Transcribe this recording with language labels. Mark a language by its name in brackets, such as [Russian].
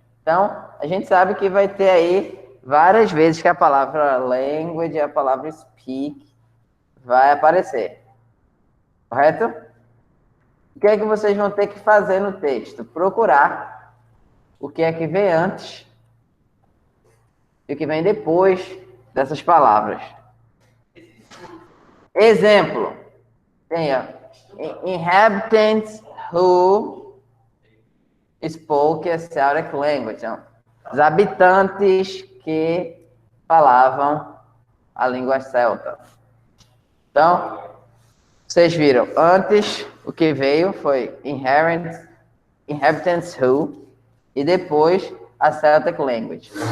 [Portuguese] Então, a gente sabe que vai ter aí várias vezes que a palavra language e a palavra speak vai aparecer. Correto? O que é que vocês vão ter que fazer no texto? Procurar o que é que vem antes e o que vem depois dessas palavras. Exemplo. Tem [English] inhabitants who spoke a Celtic language. [Portuguese] Então, os habitantes que falavam a língua celta. Então, vocês viram, antes o que veio foi [English] inhabitants who [Portuguese] e depois [English] a Celtic language.